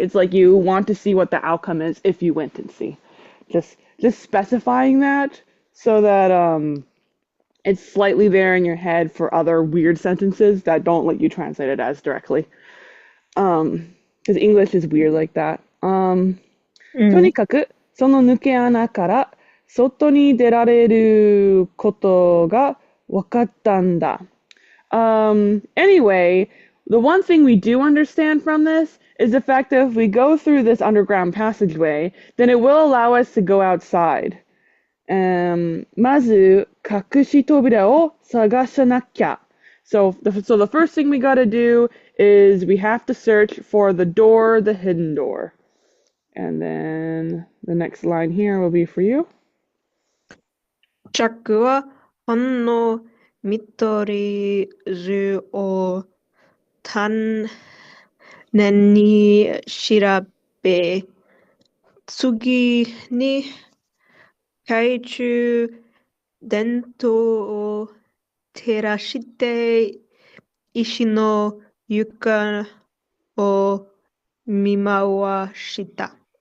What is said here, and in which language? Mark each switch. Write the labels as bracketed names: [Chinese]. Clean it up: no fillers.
[English] It's like you want to see what the outcome is if you went and see. Just specifying that so that it's slightly there in your head for other weird sentences that don't let you translate it as directly. Because English is weird like that. [Japanese] とにかくその抜け穴から外に出られることが分かったんだ。 [English] Anyway, the one thing we do understand from this is the fact that if we go through this underground passageway, then it will allow us to go outside. [Japanese] まず隠し扉を探さなきゃ。 [English] So the first thing we gotta do is we have to search for the door, the hidden door. And then the next line here will be for you. [Japanese] ジャックはほんの緑図を丹念に調べ次に懐中電灯を照らして石の床を見回した。